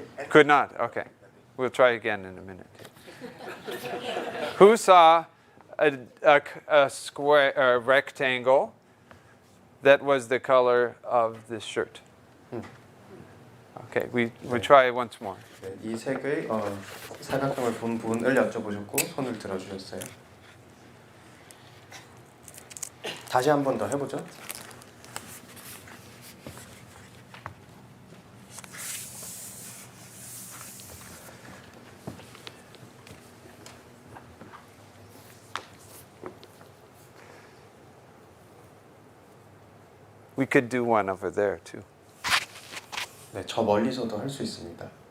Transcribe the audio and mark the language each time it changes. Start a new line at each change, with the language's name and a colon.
English: Could not. Okay. We'll try again in a minute. Who saw a square, a rectangle that was the color of this shirt? Okay, we try once more.
Korean: 이 색의 사각형을 본 분을 여쭤보셨고 손을 들어주셨어요. 다시 한 번 더 해보죠.
English: We could do one over there too.
Korean: 네, 저 멀리서도 할 수 있습니다.